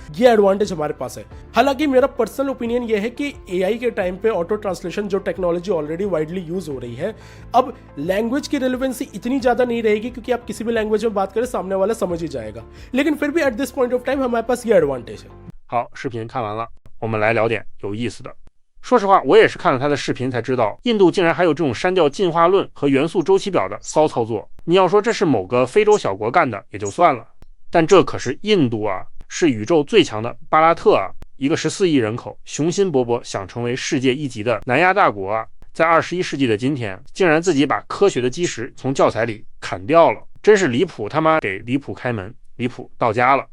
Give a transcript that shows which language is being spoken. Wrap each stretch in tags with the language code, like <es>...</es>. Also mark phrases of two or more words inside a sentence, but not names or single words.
<hi>ये एडवांटेज हमारे पास है। हालांकि मेरा</hi> <en>personal opinion</en> <hi>ये है कि एआई के टाइम पे</hi> <en>auto translation</en> <hi>जो</hi> <en>technology already widely use</en> <hi>हो रही है, अब लैंग्वेज की रिलेवेंसी इतनी ज़्यादा नहीं रहेगी क्योंकि आप किसी भी लैंग्वेज में बात करें सामने वाला समझ ही जाएगा। लेकिन फिर भी</hi> <en>at this point of time</en> <hi>हमारे पास ये एडवांटेज है।</hi> <zh>好，视频看完了，我们来聊点有意思的。说实话，我也是看了他的视频才知道，印度竟然还有这种删掉进化论和元素周期表的骚操作。你要说这是某个非洲小国干的也就算了，但这可是印度啊，是宇宙最强的巴拉特啊，一个14亿人口，雄心勃勃想成为世界一级的南亚大国啊，在21世纪的今天，竟然自己把科学的基石从教材里砍掉了，真是离谱他妈给离谱开门，离谱到家了。</zh>